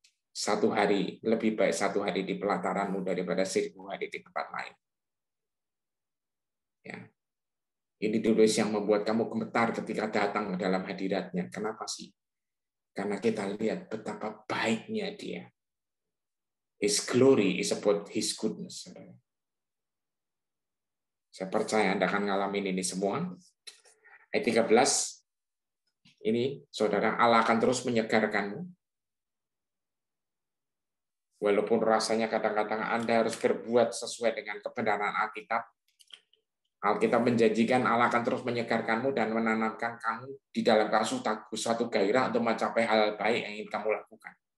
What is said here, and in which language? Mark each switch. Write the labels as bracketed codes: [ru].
[id] Satu hari, lebih baik satu hari di pelataranmu daripada 1000 hari di tempat lain. Ya. Ini tulis yang membuat kamu gemetar ketika datang ke dalam hadiratnya. Kenapa sih? Karena kita lihat betapa baiknya Dia. [en] His glory is about His goodness. [id] Saya percaya Anda akan ngalamin ini semua. Ayat 13, ini saudara, Allah akan terus menyegarkanmu. Walaupun rasanya kadang-kadang Anda harus berbuat sesuai dengan kebenaran Alkitab. Alkitab menjanjikan Allah akan terus menyegarkanmu dan menanamkan kamu di dalam suatu gairah untuk mencapai hal baik yang ingin kamu lakukan.